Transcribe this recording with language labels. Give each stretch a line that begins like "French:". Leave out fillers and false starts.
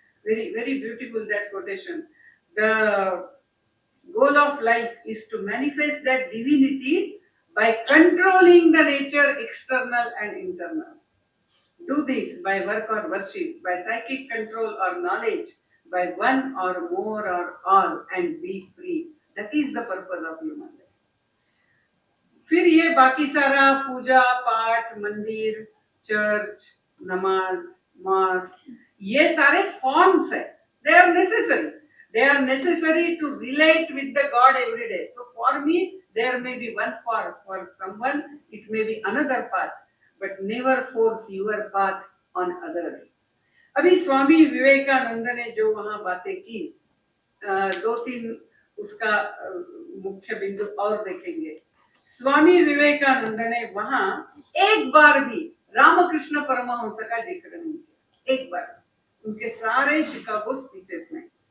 English: Very very beautiful that quotation. The goal of life is to manifest that divinity by controlling the nature external and internal. Do this by work or worship, by psychic control or knowledge, by one or more or all, and be free. That is the purpose of human life.
Hindi: फिर ये बाकी सारा पूजा पाठ, मंदिर, church, नमाज, मास, ये सारे forms है,
English: They are necessary, they are necessary to relate with the God every day. So for me there may be one path, for someone it may be another path, but never force your path on others.
Hindi: अभी स्वामी विवेकानंद ने जो वहां बातें की, 2-3 उसका मुख्य बिंदु और देखेंगे। स्वामी विवेकानंद ने वहां एक बार भी रामकृष्ण परमहंस का जिक्र नहीं किया, एक बार, उनके सारे शिकागो स्पीचेस में।